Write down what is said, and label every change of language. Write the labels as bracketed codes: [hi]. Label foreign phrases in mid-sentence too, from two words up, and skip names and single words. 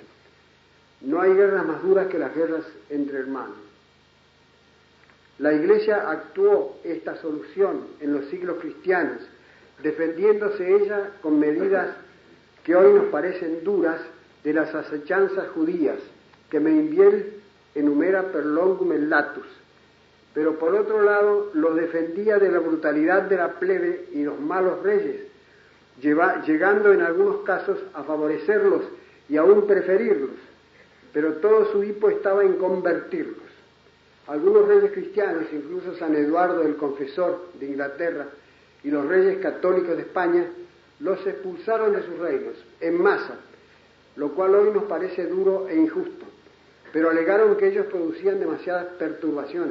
[es] No hay guerras más duras que las guerras entre hermanos. La Iglesia actuó esta solución en los siglos cristianos, defendiéndose ella con medidas que hoy nos parecen duras de las acechanzas judías, que Membiel enumera [la] per longum et latus, [es] pero por otro lado los defendía de la brutalidad de la plebe y los malos reyes, llegando en algunos casos a favorecerlos y aún preferirlos, pero todo su hipo estaba en convertirlos. Algunos reyes cristianos, incluso San Eduardo el Confesor de Inglaterra y los reyes católicos de España, los expulsaron de sus reinos en masa, lo cual hoy nos parece duro e injusto, pero alegaron que ellos producían demasiadas perturbaciones.